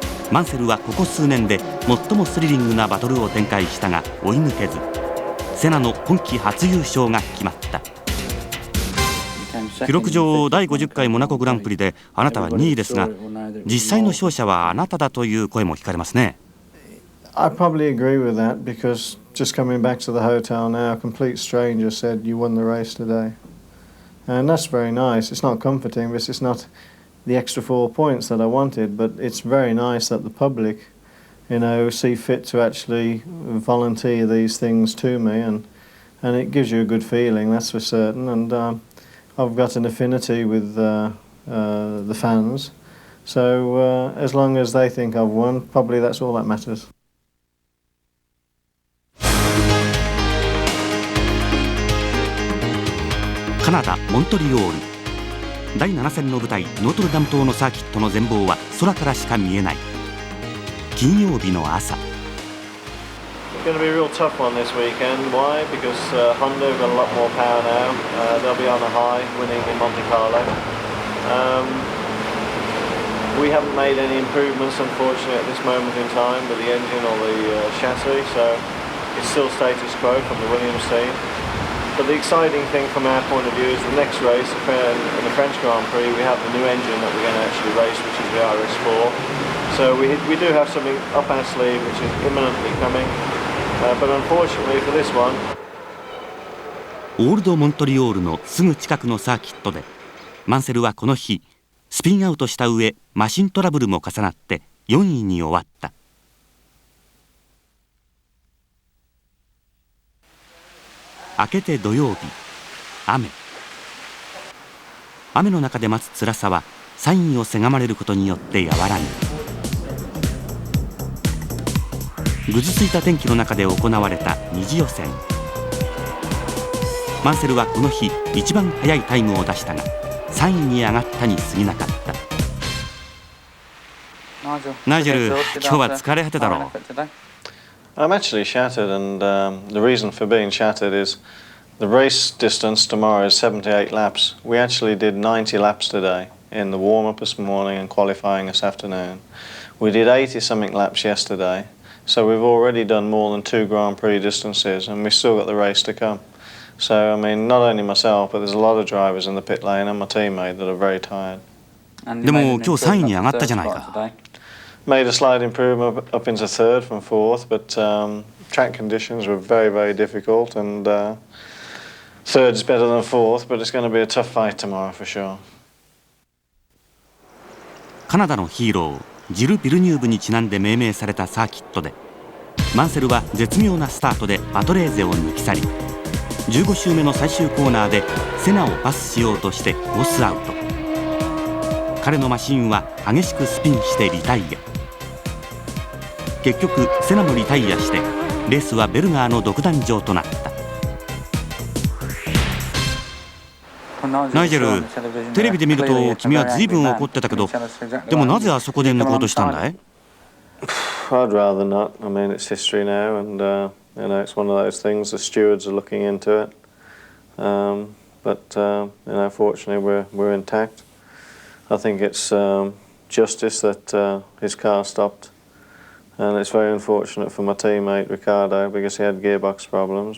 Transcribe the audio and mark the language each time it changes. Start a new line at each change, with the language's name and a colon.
Japanese: マンセルはここ数年で最もスリリングなバトルを展開したが追い抜けず、セナの今季初優勝が決まった。記録上第50回モナコグランプリであなたは2位ですが、実際の勝者はあなただという声も聞かれますね。
English: I probably agree with that because just coming back to the hotel now, a complete stranger said you won the race today. And that's very nice. It's not comforting, but it's not the extra 4 points that I wanted, but it's very nice that the public, see fit to actually volunteer these things to me, and it gives you a good feeling, that's for certain. And I've got an affinity with the fans, so as long as they think I've won, probably that's all that matters.
Japanese: カナダ・モントリオール第7戦の舞台ノートルダム島のサーキットの全貌は空からしか見えない。金曜日の朝。
English: It's going to be a real tough one this weekend. Why? Because Honda have got a lot more power now. They'll be on a high, winning in Monte Carlo. We haven't made any improvements, unfortunately, at this moment in time with the engine or the chassis, so it's still status quo from the Williams team. But the exciting thing from our point of view is the next race, in the French Grand Prix, we have the new engine that we're going to actually race, which is the RS4. So we do have something up our sleeve which is imminently coming. But unfortunately for this one,
Japanese: オールドモントリオールのすぐ近くのサーキットでマンセルはこの日スピンアウトした上、マシントラブルも重なって4位に終わった。明けて土曜日、雨の中で待つ辛さはサインをせがまれることによって和らぐ。ぐずついた天気の中で行われた二次予選。マンセルはこの日一番速いタイムを出したが3位に上がったに過ぎなかった。ナイジェル、今日は疲れ果てだろう。
English: I'm actually shattered, and the reason for being shattered is the race distance tomorrow is 78 laps. We actually did 90 laps today in the warm-up this morning and qualifying this afternoon. We did 80-something laps yesterday, so we've already done more than 2 Grand Prix distances, and we've still got the race to come. So, I mean, not only myself, but there's a lot of drivers in the pit lane and my teammate that are very tired.
Japanese: でも今日3位に上がったじゃないか。
English: Made a slight improvement up into third from fourth, but track conditions were very, very difficult, and third's better than fourth, but it's going to be a tough fight tomorrow for sure.
Japanese: カナダのヒーロー、ジル・ビルニューブにちなんで命名されたサーキットで、マンセルは絶妙なスタートでパトレーゼを抜き去り、15周目の最終コーナーでセナをパスしようとしてコースアウト。彼のマシンは激しくスピンしてリタイア。結局セナもリタイアしてレースはベルガーの独壇場となった。ナイジェル、テレビで見ると君は随分怒ってたけど、でもなぜあそこで抜こうとしたんだい？ I'd rather not. I mean, it's history now, and it's one of those things. The stewards are looking into it, but fortunately, we're intact. I think it's justice that his car stopped, and it's very unfortunate for my teammate Ricardo because he had gearbox problems.